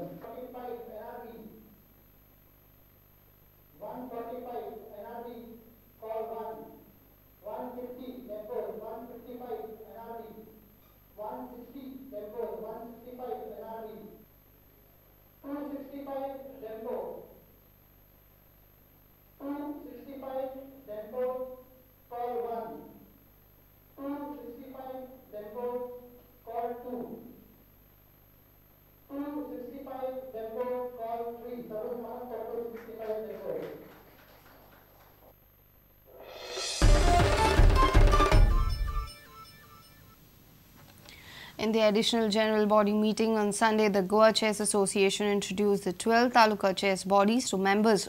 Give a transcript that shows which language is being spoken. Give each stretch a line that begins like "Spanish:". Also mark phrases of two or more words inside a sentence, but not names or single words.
English: 45 NRB. 145 NRB, call 1. 150 Dempos, 155 NRB. 160 Dempos, 165 NRB. 265 Dempo. 265 Dempo, call 1. 265 Dempo, call 2. 265 Dempo, call 3. Sagun Kamat for 265 Dempo. In the additional general body meeting on Sunday, the Goa Chess Association introduced the 12 Taluka chess bodies to members.